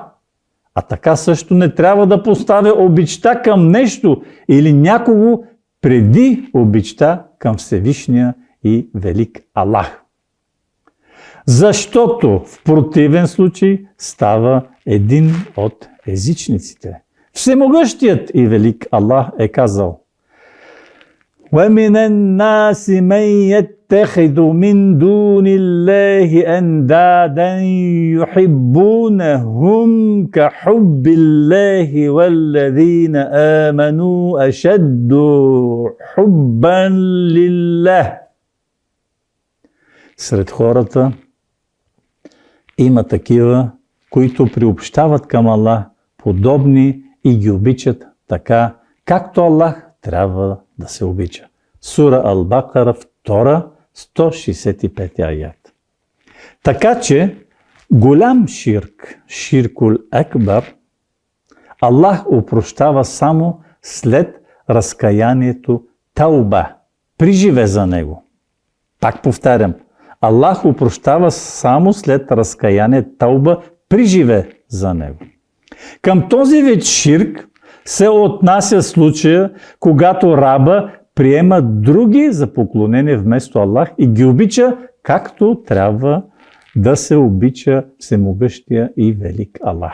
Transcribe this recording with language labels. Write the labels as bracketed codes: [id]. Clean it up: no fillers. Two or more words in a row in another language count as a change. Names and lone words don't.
[bg] А така също не трябва да поставя обичта към нещо или някого преди обичта към Всевишния и велик Аллах. Защото в противен случай става един от езичниците. Всемогъщият и велик Аллах е казал: [ar] وَمِنَ النَّاسِ مَنْ يَتَّخِذُ مِنْ دُونِ اللَّهِ أَنْدَادًا يُحِبُّونَهُمْ كَحُبِّ اللَّهِ وَالَّذِينَ آمَنُوا أَشَدُّ حُبًّا لِلَّهِ. [bg] Сред хората има такива, които приобщават към Аллах подобни и ги обичат така, както Аллах трябва да се обича. Сура Ал-Бакара 2, 165 аят. Така че голям ширк, [ar] الشرك الأكبر, [bg] Аллах опрощава само след разкаянието тауба, приживе за него. Пак повтарям, Аллах опрощава само след разкаяние тауба, приживе за него. Към този вид ширк се отнася случая, когато раба приема други за поклонение вместо Аллах и ги обича, както трябва да се обича всемогъщия и велик Аллах.